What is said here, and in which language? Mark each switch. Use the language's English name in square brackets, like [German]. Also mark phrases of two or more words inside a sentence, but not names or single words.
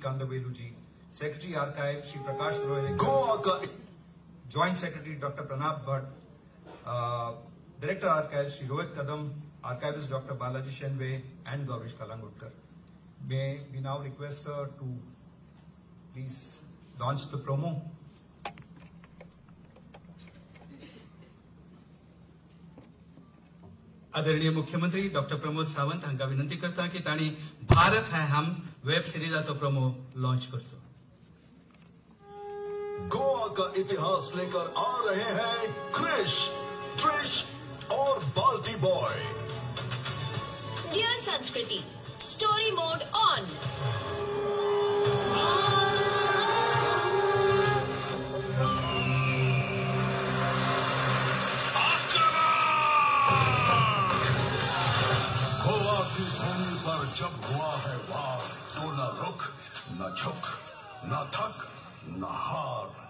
[English] Kandavelu ji, Secretary Archives Shri Prakash Roy, Joint Secretary Dr. Pranab Bhatt, Director Archives Shri Rohit Kadam, Archivist Dr. Balaji Shenve, and Gaurish Kalangudkar. May we now request sir to please launch the promo. [Konkani] आदरणीय मुख्यमंत्री डॉक्टर प्रमोद सावंत हांका विनंती करता की तांणी भारत है हम वेब सिरीजाचो [English] promo launch [Konkani] करचो. [Hindi] गोवा का इतिहास लेकर आ रहे हैं क्रिश, ट्रिश और बाल्टी बॉय. [English] Dear Sanskriti, story mode on. [Hindi] गोवा की भूमि पर जब हुआ है वार, तो न रुक, न झुक, न थक, न हार.